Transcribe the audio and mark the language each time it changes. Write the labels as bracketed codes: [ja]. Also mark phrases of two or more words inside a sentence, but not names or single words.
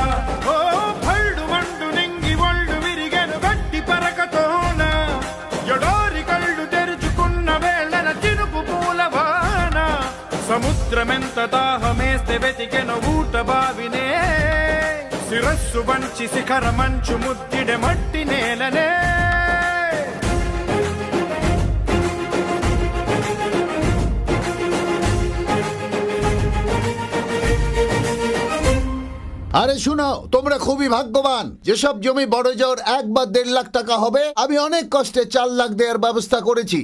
[te] ఓ భల్డు మండు నింగి ఒళ్ళు విరిగెను గట్టి పరకతోన ఎడారి కళ్ళు తెరుచుకున్న వేళన చినుకు పూలవాన సముద్రమెంత దాహమేస్తే వెతికెను ఊట బావినే శిరస్సు వంచి శిఖర మంచు ముద్దిడ మట్టి నేలనే [bn] আরে শুনো, তোমরা খুবই ভাগ্যবান। যেসব জমি বড় জোর 1 বা 1.5 লাখ টাকা হবে, আমি অনেক কষ্টে 4 লাখ দেওয়ার ব্যবস্থা করেছি।